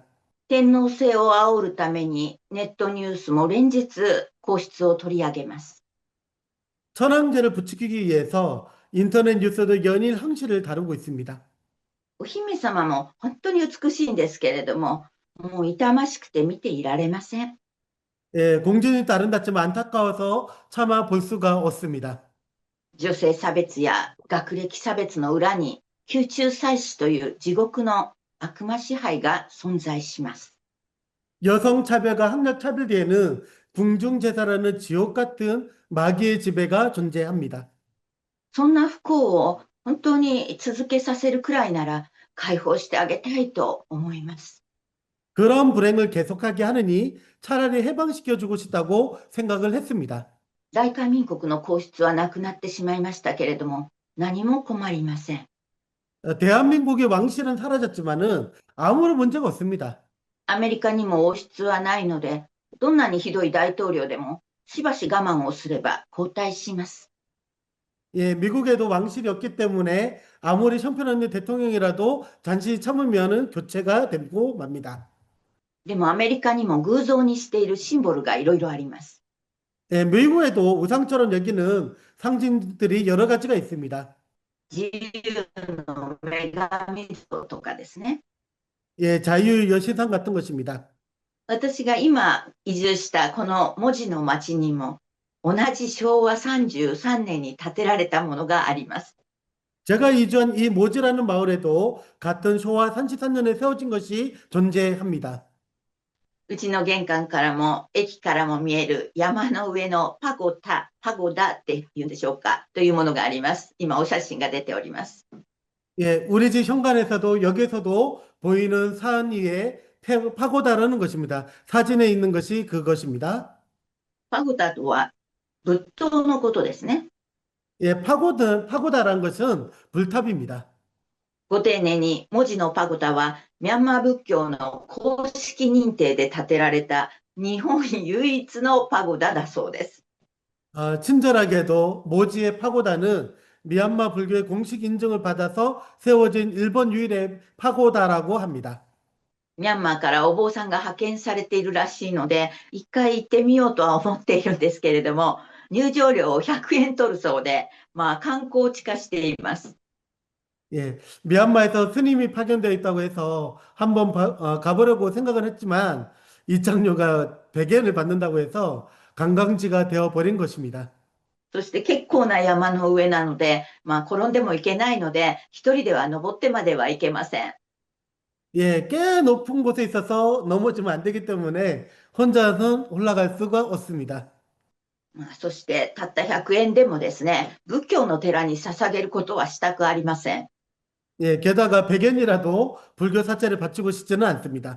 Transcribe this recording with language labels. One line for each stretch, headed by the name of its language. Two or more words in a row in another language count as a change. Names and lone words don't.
Japanese: 天皇制を煽るためにネットニュースも連日皇室を取り上げます。
Korean: 천황제를 부추기기 위해서 인터넷 뉴스도 연일 황실을 다루고 있습니다.
Japanese: お姫様も本当に美しいんですけれども、もう痛ましくて見ていられません。
Korean: 예, 공주님도 아름답지만 안타까워서 차마 볼 수가 없습니다.
Japanese: 女性差別や学歴差別の裏に宮中祭祀という地獄の悪魔支配が存在します。
Korean: 여성 차별과 학력 차별 뒤에는 궁중제사라는 지옥 같은 마귀의 지배가 존재합니다.
Japanese: そんな不幸を本当に続けさせるくらいなら解放してあげたいと思います。
Korean: 그런 불행을 계속하게 하느니 차라리 해방시켜주고 싶다고 생각을 했습니다.
Japanese: 大韓民国の皇室はなくなってしまいましたけれども、何も困りません。
Korean: 대한민국의 왕실은 사라졌지만은 아무런 문제가 없습니다.
Japanese: アメリカにも王室はないので、どんなにひどい大統領でも、しばし我慢をすれば交代します。
Korean: 예, 미국에도 왕실이 없기 때문에 아무리 형편없는 대통령이라도 잠시 참으면은 교체가 되고 맙니다.
Japanese: でもアメリカにも偶像にしているシンボルがいろいろあります。
Korean: 예, 미국에도 우상처럼 여기는 상징들이 여러 가지가 있습니다.
Japanese: 自由の女神像とかですね。
Korean: 예, 자유 여신상 같은 것입니다.
Japanese: 私が今移住したこの文字の町にも、同じ昭和33年に建てられたものがあります。
Korean: 제가 이주한 이 모지라는 마을에도 같은 昭和 33년에 세워진 것이 존재합니다.
Japanese: うちの玄関からも駅からも見える山の上のパゴダっていうんでしょうかというものがあります。今お写真が出ております。
Korean: 예, 우리 집 현관에서도 여기서도 보이는 산 위에 파고다라는 것입니다. 사진에 있는 것이 그것입니다.
Japanese: パゴダとは仏塔のことですね。
Korean: 예, 파고다라는 것은 불탑입니다.
Japanese: ご丁寧に文字のパゴダはミャンマー仏教の公式認定で建てられた日本唯一のパゴダだそうです。
Korean: 친절하게도 모지의 파고다는 미얀마 불교의 공식 인증을 받아서 세워진 일본 유일의 파고다라고 합니다.
Japanese: ミャンマーからお坊さんが派遣されているらしいので、一回行ってみようとは思っているんですけれども、入場料を100円取るそうで、観光地化しています。
Korean: 예, 미얀마에서 스님이 파견되어 있다고 해서 한번 가보려고 생각은 했지만 입장료가 100엔을 받는다고 해서 관광지가 되어 버린 것입니다.
Japanese: そして結構な山の上なので、転んでもいけないので、一人では登ってまではいけません。
Korean: 예, 꽤 높은 곳에 있어서 넘어지면 안 되기 때문에 혼자서는 올라갈 수가 없습니다.
Japanese: そしてたった100円でもですね、仏教の寺に捧げることはしたくありません。
Korean: 예, 게다가 100엔이라도 불교 사찰을 바치고 싶지는 않습니다.